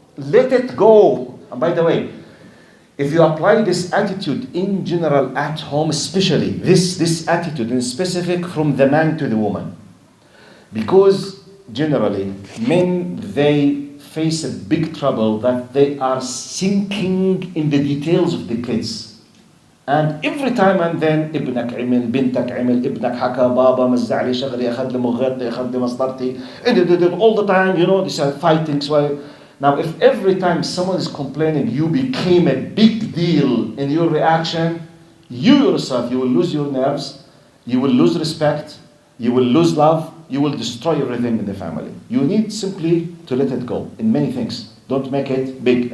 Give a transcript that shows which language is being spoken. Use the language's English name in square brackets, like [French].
[English] Let it go. And by the way, if you apply this attitude in general at home, especially this attitude in specific from the man to the woman, because generally men, they face a big trouble that they are sinking in the details of the kids. And every time and then [Arabic] ابنك عمل بنتك عمل ابنك حكى بابا مزع لي شغلي اخذ لي مغيرتي اخذ لي مسطرتي [English] all the time, you know, these are fighting. So now if every time someone is complaining you became a big deal in your reaction, you yourself, you will lose your nerves, you will lose respect, you will lose love, you will destroy everything in the family. You need simply to let it go in many things. Don't make it big.